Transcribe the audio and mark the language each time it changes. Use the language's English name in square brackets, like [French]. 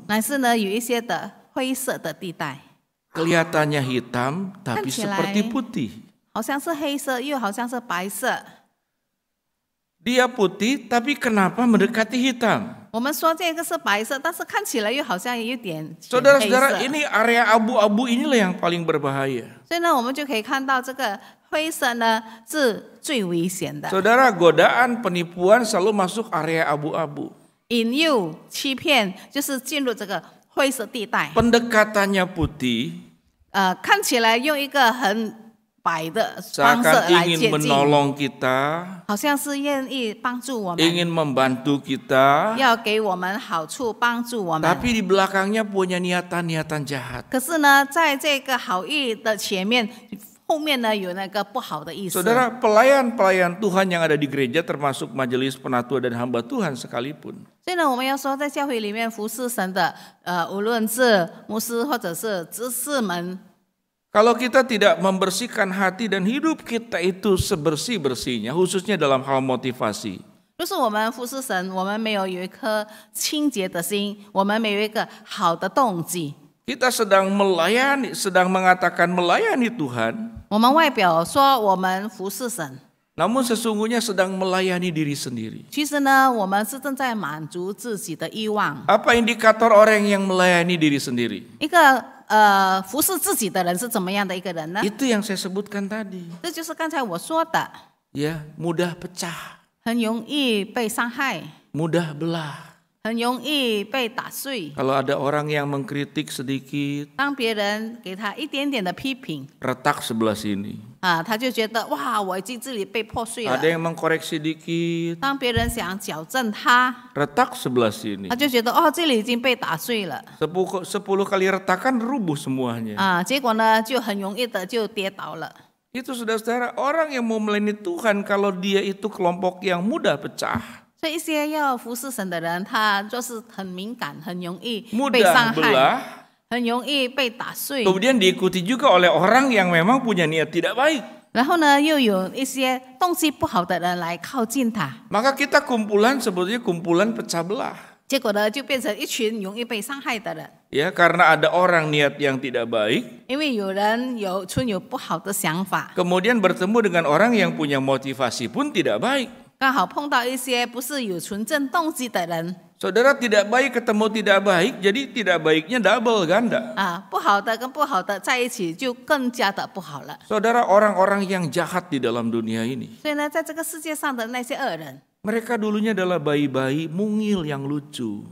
[Chinese] 乃是呢有一些的灰色的地带， [Indonesian] Kelihatannya hitam tapi Kan seperti silai. putih. [Chinese] 好像是黑色，又好像是白色。 [Indonesian] Dia putih tapi kenapa mendekati hitam? [Chinese] 我们说这个是白色，但是看起来又好像有点浅黑 [Indonesian] Saudara-saudara, [Chinese] 色。 [Indonesian] ini area abu-abu inilah yang paling berbahaya. [Chinese] 所以呢，我们就可以看到这个灰色呢是最危险的， [Indonesian] Saudara, godaan penipuan selalu masuk area abu-abu. [Chinese] 引诱、欺骗就是进入这个灰色地带。 [Indonesian] Pendekatannya putih, [Chinese] 看起来用一个很白的方式 [Indonesian] seakan [Chinese] 来 [Indonesian] ingin [Chinese] 接近， [Indonesian] menolong kita, [Chinese] 好像是愿意帮助我们， [Indonesian] ingin membantu kita, [Chinese] 要给我们好处，帮助我们。 [Indonesian] tapi di belakangnya punya niatan-niatan jahat. [Chinese] 可是呢，在这个好意的前面，后面呢有那个不好的意思。 [Indonesian] Saudara, pelayan-pelayan Tuhan yang ada di gereja termasuk majelis penatua dan hamba Tuhan sekalipun. [Chinese] 所以呢，我们要说，在教会里面服侍神的，无论是牧师或者是执事们， [Indonesian] Kalau kita tidak membersihkan hati dan hidup kita itu sebersih-bersihnya, khususnya dalam hal motivasi. [Chinese] 就是我们服侍神，我们没有一颗清洁的心，我们没有一个好的动机。 [Indonesian] Kita sedang mengatakan melayani Tuhan, [Chinese] 我们外表说我们服侍神， [Indonesian] namun sesungguhnya sedang melayani diri sendiri. [Chinese] 其实呢，我们是正在满足自己的欲望。 [Indonesian] Apa indikator orang yang melayani diri sendiri? [Chinese] 一个服侍自己的人是怎么样的一个人呢？ [Indonesian] Itu yang saya sebutkan tadi. [Chinese] 这就是刚才我说的， [Indonesian] Ya, mudah pecah, [Chinese] 很容易被伤害， [Indonesian] mudah belah. [Chinese] 很容易被打碎。 [Indonesian] Kalau ada orang yang mengkritik sedikit, [Chinese] 当别人给他一点点的批评 [Indonesian] retak sebelah sini. [Chinese] 他就觉得哇，我已经这里被破碎了。 [Indonesian] Ada yang mengkoreksi dikit, [Chinese] 当别人想矫正他， [Indonesian] retak sebelah sini. [Chinese] 他就觉得哦，这里已经被打碎了 [Indonesian] 10 kali retakan rubuh semuanya. [Chinese] 结果呢，就很容易的就跌倒了。 [Indonesian] Itu saudara-saudara, orang yang mau melayani Tuhan kalau dia itu kelompok yang mudah pecah, [Chinese] 所以一些要服侍神的人，他就是很敏感，很容易被 [Indonesian] mudah [Chinese] 伤 [Indonesian] belah, [Chinese] 害，很容易被打碎。 [Indonesian] kemudian diikuti juga oleh orang yang memang punya niat tidak baik. [Chinese] 然后呢，又有一些动机不好的人来靠近他， [Indonesian] Maka kita kumpulan sebetulnya kumpulan pecah belah. [Chinese] 结果呢，就变成一群容易被伤害的人。 [Indonesian] Ya, karena ada orang niat yang tidak baik, [Chinese] 因为有人存有不好的想法， [Indonesian] kemudian bertemu dengan orang yang punya motivasi pun tidak baik. [Chinese] 刚好碰到一些不是有纯正动机的人 [Indonesian] Saudara tidak baik ketemu tidak baik, jadi tidak baiknya double ganda. [Chinese] 不好的跟不好的在一起就更加的不好了。 [Indonesian] Saudara, orang-orang yang jahat di dalam dunia ini, [Chinese] 所以呢，在这个世界上的那些恶人， [Indonesian] mereka dulunya adalah bayi-bayi mungil yang lucu.